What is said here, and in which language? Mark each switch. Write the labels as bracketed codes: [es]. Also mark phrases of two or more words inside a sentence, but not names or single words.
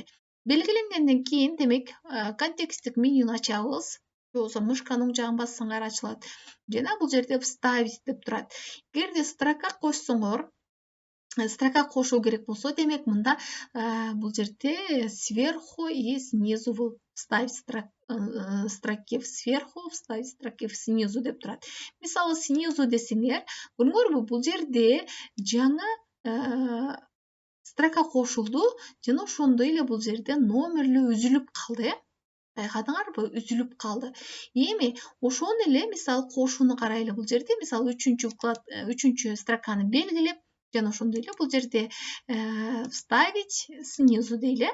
[ky] Белгиленгенден кийин демек контексттик менюну ачабыз. Же болбосо мышканын оң жагын бассаңар ачылат. Жана бул жерде вставить деп турат. Эгерде строка кошсоңор, строка кошуу керек болсо, демек мында бул жерде [ru] сверху и снизу вставить строки сверху, вставить строки снизу [ky] деп турат. Мисалы снизу десеңер, көрдүңөрбү, бул жерде жаңы строка кошулду жана ошондой эле бул жерде номерлөө үзүлүп калды. Байкадыңарбы, үзүлүп калды. Эми ошону эле мисалы кошууну карайлы, бул жерде мисалы 3-чү строканы белгилеп, жана ошондой эле бул жерде [ru] вставить снизу [ky] дейли.